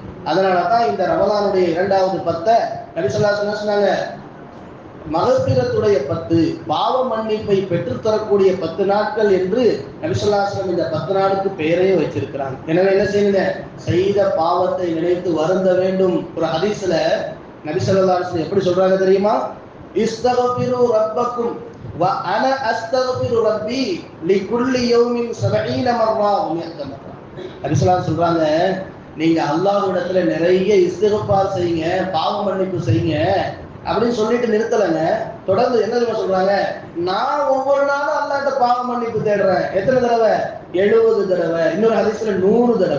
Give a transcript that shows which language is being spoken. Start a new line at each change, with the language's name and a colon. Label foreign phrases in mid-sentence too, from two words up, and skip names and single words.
Tamil: அதனாலதான் இந்த ரமலானுடைய 2வது 10 நபி
Arabic: صلى الله عليه وسلم
Tamil: சொன்னாங்க, மகஃபிரத்துடைய 10, பாவ மன்னிப்பை பெற்றுத்தரக்கூடிய 10 நாட்கள் என்று நபி
Arabic: صلى الله عليه وسلم
Tamil: இந்த 10 நாளுக்கு பெயரே வச்சிருக்கிறாங்க. எனவே என்ன செய்யுங்க, செய்த பாவத்தை நினைத்து வருந்த வேண்டும். ஒரு ஹதீஸ்ல நபி
Arabic: صلى الله عليه وسلم
Tamil: எப்படி சொல்றாங்க தெரியுமா,
Arabic: استغفروا ربكم وأنا أستغفر ربي لكل يوم 70 مرة و100 مرة.
Tamil: நபி
Arabic: صلى الله عليه
Tamil: சொல்றாங்க, நீங்க அல்லாஹ்விடத்துல நிறைய இஸ்திக்ஃபார் செய்யுங்க, பாவ மன்னிப்பு செய்யுங்க அப்படின்னு சொல்லிட்டு நிறுத்தலைங்க. தொடர்ந்து என்ன தெரியுமா சொல்றாங்க, நான் ஒவ்வொரு நாளும் அல்லாஹ்ட்ட பாவ மன்னிப்பு தேடுறேன். எத்தனை தடவை? 70 தடவை. இன்னொரு ஹதீஸ்ல 100 தடவை.